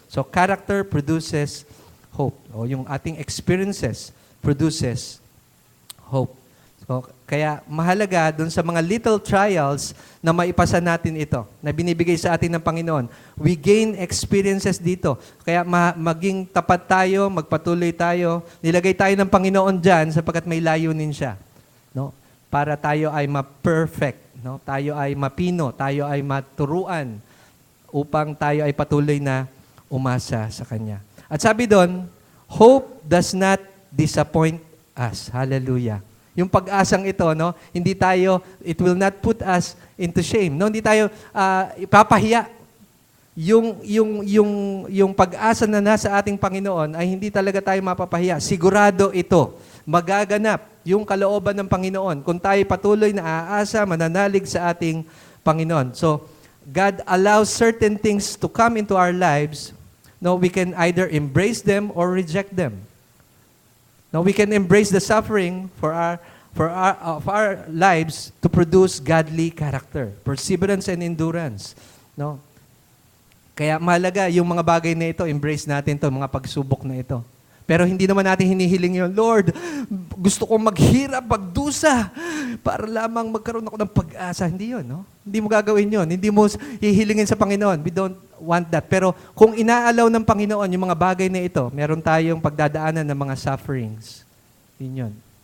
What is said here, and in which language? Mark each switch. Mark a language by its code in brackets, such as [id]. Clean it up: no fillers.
[en] So, character produces hope. [tl] O yung ating experiences produces hope. So, kaya mahalaga dun sa mga little trials na maipasa natin ito, na binibigay sa atin ng Panginoon. [en] We gain experiences [tl] dito. Kaya maging tapat tayo, magpatuloy tayo, nilagay tayo ng Panginoon dyan sapagkat may layunin siya. No? Para tayo ay ma-perfect, no? Tayo ay mapino, tayo ay maturuan upang tayo ay patuloy na umasa sa Kanya. At sabi doon, [en] hope does not disappoint us. Hallelujah. [tl] Yung pag-asang ito, [en] no, it will not put us into shame. [tl] No, hindi tayo ipapahiya. Yung pag-asa na nasa ating Panginoon ay hindi talaga tayo mapapahiya. Sigurado ito, magaganap yung kalooban ng Panginoon kung tayo patuloy na aasa, mananalig sa ating Panginoon. [en] So, God allows certain things to come into our lives. No, we can either embrace them or reject them. Now, we can embrace the suffering for our lives to produce godly character, perseverance and endurance. No? [tl] Kaya mahalaga yung mga bagay na ito, embrace natin to, mga pagsubok na ito. Pero hindi naman natin hinihiling yun, Lord, gusto kong maghirap, magdusa, para lamang magkaroon ako ng pag-asa. Hindi yun, no? Hindi mo gagawin yun. Hindi mo hihilingin sa Panginoon. [en] We don't want that. [tl] Pero kung inaalaw ng Panginoon yung mga bagay na ito, meron tayong pagdadaanan ng mga sufferings. Yun.